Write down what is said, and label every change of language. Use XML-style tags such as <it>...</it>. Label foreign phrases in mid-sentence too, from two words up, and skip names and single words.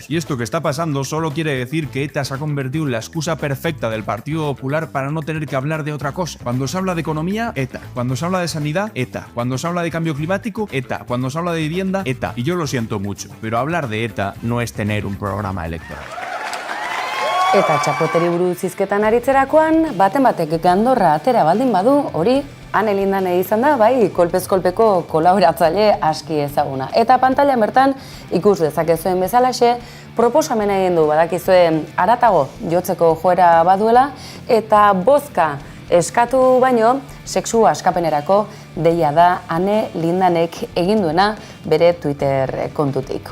<es>Y esto que está pasando solo quiere decir que ETA se ha convertido en la excusa perfecta del Partido Popular para no tener que hablar de otra cosa. Cuando se habla de economía, ETA. Cuando se habla de sanidad, ETA. Cuando se habla de cambio climático, ETA. Cuando se habla de vivienda, ETA. Y yo lo siento mucho, pero hablar de ETA no es tener un programa electoral.</es> <eu>Eta txapoteri buruz hizketan aritzerakoan, baten batek gandorra atera baldin badu, hori Ane Lindane izan da, bai, kolpez-kolpeko kolaboratzaile aski ezaguna. Eta pantailan bertan ikus dezakezuen bezalaxe, proposamena egin du badakizuen aratago jotzeko joera baduela, eta bozka eskatu baino, sexu askapenerako deia da Ane Lindanek egin duena bere Twitter kontutik.</eu>